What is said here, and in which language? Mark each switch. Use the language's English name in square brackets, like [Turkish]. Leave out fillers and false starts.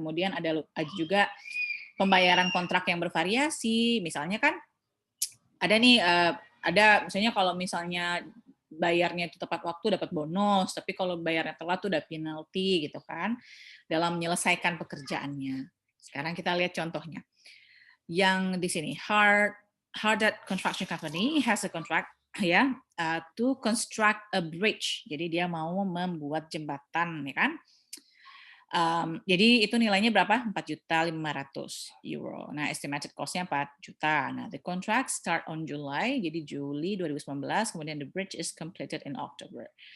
[Indonesian] Kemudian ada juga pembayaran kontrak yang bervariasi. Misalnya kan ada nih ada misalnya kalau misalnya bayarnya itu tepat waktu dapat bonus, tapi kalau bayarnya telat tuh ada penalti gitu kan dalam menyelesaikan pekerjaannya. Sekarang kita lihat contohnya. Yang di sini [English] Hardart Construction Company has a contract ya to construct a bridge. [Indonesian] Jadi dia mau membuat jembatan ya kan. Jadi itu nilainya berapa? 4.500.000 euro. Nah, estimated cost-nya 4 juta. Nah, [English] the contract start on July, [Indonesian] jadi Juli 2019, kemudian [English] the bridge is completed in October.